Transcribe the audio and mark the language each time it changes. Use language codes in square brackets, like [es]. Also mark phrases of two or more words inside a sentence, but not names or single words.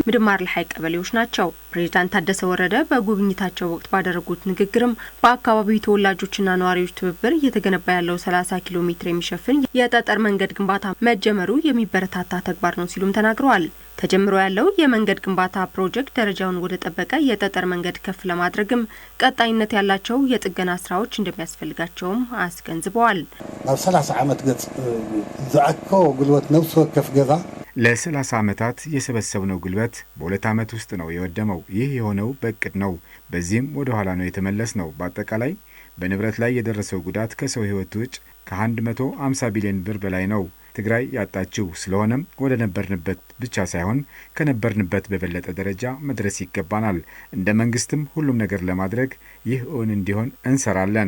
[am] ምድማር ለሐይ ቀበሌዎች ናቸው። ፕሬዝዳንት ታደሰ ወረደ በጉብኝታቸው ወቅት ባደረጉት ንግግርም በአካባቢው ተወላጆችና ነዋሪዎች ትብብር እየተገነባ ያለው 30 ኪሎ ሜትር የሚሸፍን የጠጠር መንገድ ግንባታ መጀመሩ የሚበረታታ ተግባር ነው ሲሉም ተናግረዋል። ተጀምሮ ያለው የመንገድ ግንባታ ፕሮጀክት ደረጃውን ወደ ጠበቀ የጠጠር መንገድ ከፍ ለማድረግም ቀጣይነት ያላቸው የጥገና ስራዎች እንደሚያስፈልጋቸውም አስገንዝበዋል። [ti] ናብ 30 ዓመት ገጽ ዝዓኮ ጉልበት ነፍስ ወከፍ ገዛ [am] ለ30 ዓመታት የሰበሰብነው ጉልበት በሁለት ዓመት ውስጥ ነው የወደመው። ይህ የሆነው በእቅድ ነው። በዚህም ወደ ኋላ ነው የተመለስነው። በአጠቃላይ በንብረት ላይ የደረሰው ጉዳት ከሰው ህይወት ውጭ ከ150 ቢሊዮን ብር በላይ ነው ትግራይ ያጣችው። ስለሆነም ወደ ነበርንበት ብቻ ሳይሆን ከነበርንበት በበለጠ ደረጃ መድረስ ይገባናል። እንደ መንግስትም ሁሉም ነገር ለማድረግ ይህ እውን እንዲሆን እንሰራለን።